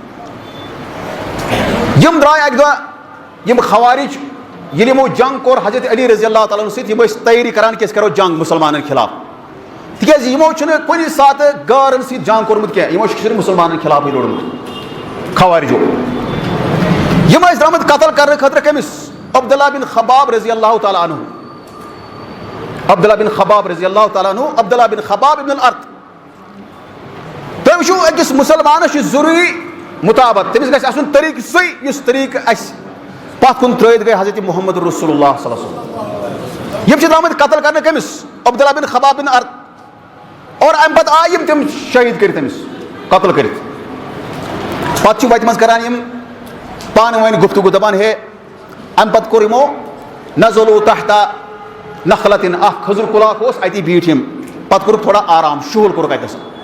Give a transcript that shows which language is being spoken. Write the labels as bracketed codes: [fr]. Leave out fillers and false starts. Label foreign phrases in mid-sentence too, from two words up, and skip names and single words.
[ks] یِم درٛاے اکہِ دۄہ یِم خوارج ییٚلہِ یِمو جنگ کوٚر حضرت علی [ar] رضی اللہ تعالیٰ عنہ [ks] سۭتۍ, یِم ٲسۍ تیٲری کران کہِ أسۍ کرو جنگ مُسلمانن خلاف, تِکیٛازِ یِمو چھُنہٕ کُنہِ ساتہٕ غٲرن سۭتۍ جنگ کوٚرمُت کینٛہہ, یِمو چھُ صرف مُسلمانن خلافٕے لوٚڑمُت خوارجو. یِم ٲسۍ درٛامٕتۍ قتل کرنہٕ خٲطرٕ کٔمِس, عبداللہ بن خباب [ar] رضی اللہ تعالیٰ عنہ, [ks] عبداللہ بن خباب [ar] رضی اللہ تعالیٰ عنہ, [ks] عبداللہ بن خباب ابن الارت. تُہۍ وٕچھِو أکِس مُسلمانس چھُ ضروٗری مُطابت, تٔمِس گژھِ آسُن طریٖقہٕ سُے یُس طریٖقہٕ اَسہِ پتھ کُن ترٲیِتھ گٔے حضرت محمد رسول اللہ [ar] صلی اللہ علیہ وسلم. [ks] یِم چھِ درٛامٕتۍ قتل کرنہٕ کٔمِس, عبداللہ بن خباب بن ارت, اور اَمہِ پتہٕ آیہِ یِم تِم شہیٖد کٔرِتھ أمِس, قتل کٔرِتھ. پتہٕ چھِ وتہِ منٛز کران یِم پانہٕ ؤنۍ گفتگو دپان ہے, اَمہِ پتہٕ کوٚر یِمو [ar] نزلوا تحت نخلتن, [ks] اکھ کھٔزٕر کُل اکھ اوس اَتی بیٖٹھۍ یِم, پتہٕ کوٚرُکھ تھوڑا آرام, شُہُل کوٚرُکھ اَتٮ۪س.